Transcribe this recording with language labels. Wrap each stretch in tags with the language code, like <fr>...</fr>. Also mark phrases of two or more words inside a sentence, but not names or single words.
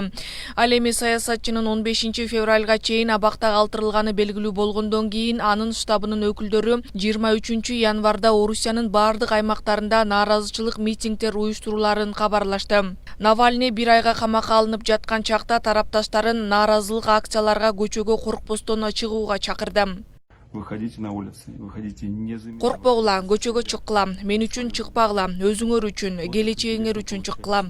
<ky>Ал эми саясатчынын 15 февралга чейин абакта калтырылганы белгилүү болгондон кийин анын штабынын өкүлдөрү 23 январда Орусиянын бардык аймактарында нааразычылык митингдер уюштуруларын кабарлашты. Навальный 1 айга камакка алынып жаткан чакта тарапташтарын нааразылык акцияларга көчөгө коркпостон чыгууга чакырды.</ky> <ru>Выходите на улицы, выходите не за...</ru> <ky>Коркпогула, көчөгө чыккыла, мен үчүн чыкпагыла, өзүңөр үчүн, келечегиңер үчүн чыккыла.</ky>